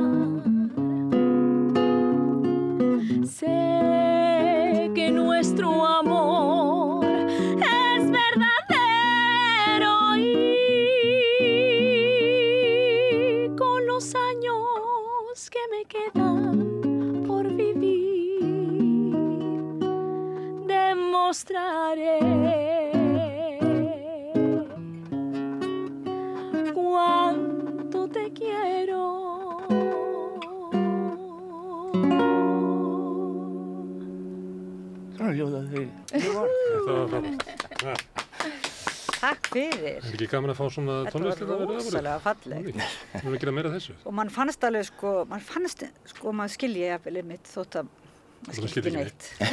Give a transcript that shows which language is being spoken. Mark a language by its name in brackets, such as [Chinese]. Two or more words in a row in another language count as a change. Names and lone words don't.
[Spanish] Sé que nuestro amor es verdadero, y con los años que me quedan por vivir, demostraré cuánto te quiero. [Icelandic] Þetta var frábært. Takk fyrir. Er ekki gaman að fá svona tónlist? Þetta var rosalega fallegt. Við erum að gera meira af þessu. Og mann fannst alveg maður skilji jafnvel einmitt þótt að maður skildi ekki neitt.